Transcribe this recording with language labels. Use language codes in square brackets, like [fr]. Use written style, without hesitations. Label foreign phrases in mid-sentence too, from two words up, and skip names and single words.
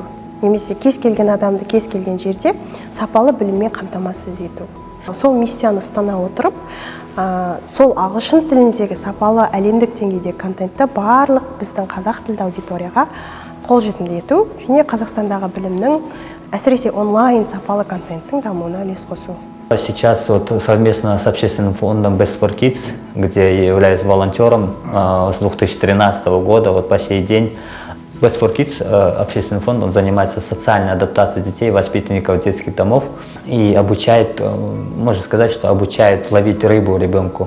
[kk] Немесе кез келген адамды кез келген жерде сапалы біліммен қамтамасыз ету. Сол миссияны ұстана отырып, сол ағылшын тіліндегі сапалы әлемдік деңгейдегі контентті барлық біздің қазақ тілді аудиторияға қолжетімді ету және Қазақстандағы білімнің, әсіресе онлайн сапалы контенттің дамуына үлес қосу. [ru] Сейчас вот совместно с общественным фондом Best for Kids, где я являюсь волонтером с 2013 года, вот по сей день, Best for Kids, общественный фонд, он занимается социальной адаптацией детей, воспитанников детских домов и обучает, можно сказать, что обучает ловить рыбу ребенку.